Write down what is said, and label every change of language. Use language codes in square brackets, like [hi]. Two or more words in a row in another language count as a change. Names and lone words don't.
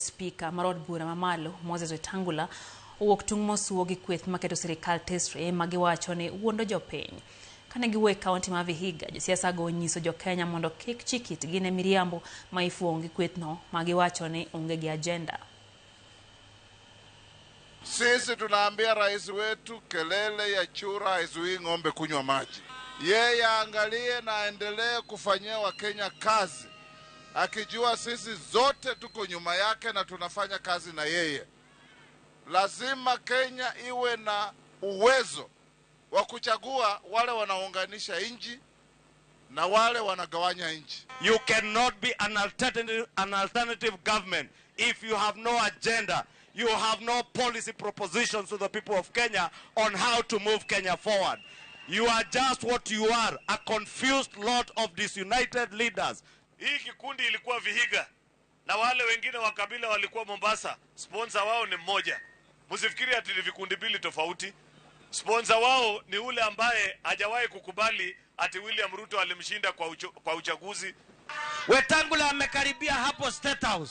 [luo] Speaker Marod Bura Mamalo Moses Wetangula owuok tung' mosuo gi kweth maketo sirikal tesre magiwacho ni wuondo jopiny. Kane giwuok kaunti ma Vihiga, josiasa go nyiso jokenya mondo kik chik itgi ne miriambo ma ifuong' gi kwethno magiwacho ni onge gi agenda. [sw] Sisi tunaambia rais wetu kelele ya chura haizuii ng'ombe kunywa maji. Yeye angalie na aendelee kufanyia Wakenya kazi, akijua sisi zote tuko nyuma yake na tunafanya kazi na yeye. Lazima Kenya iwe na uwezo wa kuchagua wale wanaunganisha nchi na wale wanagawanya nchi. [en] You cannot be an alternative government if you have no agenda. You have no policy propositions to the people of Kenya on how to move Kenya forward. You are just what you are, a confused lot of disunited leaders. [sw] Hii kikundi ilikuwa Vihiga na wale wengine wa kabila walikuwa Mombasa. Sponsor wao ni mmoja. Msifikiri ati ni vikundi mbili tofauti. Sponsor wao ni ule ambaye hajawahi kukubali ati William Ruto alimshinda kwa uchaguzi. Wetangula amekaribia hapo State House.